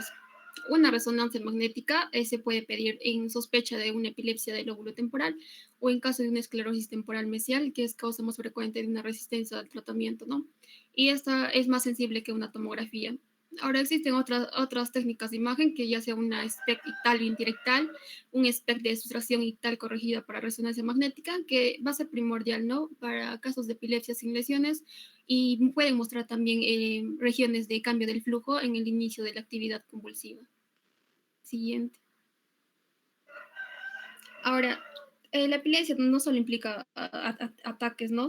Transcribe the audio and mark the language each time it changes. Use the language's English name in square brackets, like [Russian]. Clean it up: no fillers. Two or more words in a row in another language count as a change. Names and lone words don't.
[Spanish] Una resonancia magnética se puede pedir en sospecha de una epilepsia del lóbulo temporal o en caso de una esclerosis temporal mesial, que es causa más frecuente de una resistencia al tratamiento, ¿no? Y esta es más sensible que una tomografía. Ahora existen otras técnicas de imagen, que ya sea una SPECT ictal indirectal, un SPECT de sustracción ictal corregida para resonancia magnética, que va a ser primordial, ¿no? Para casos de epilepsia sin lesiones, y pueden mostrar también regiones de cambio del flujo en el inicio de la actividad convulsiva. Siguiente. Ahora, la epilepsia no solo implica ataques, ¿no?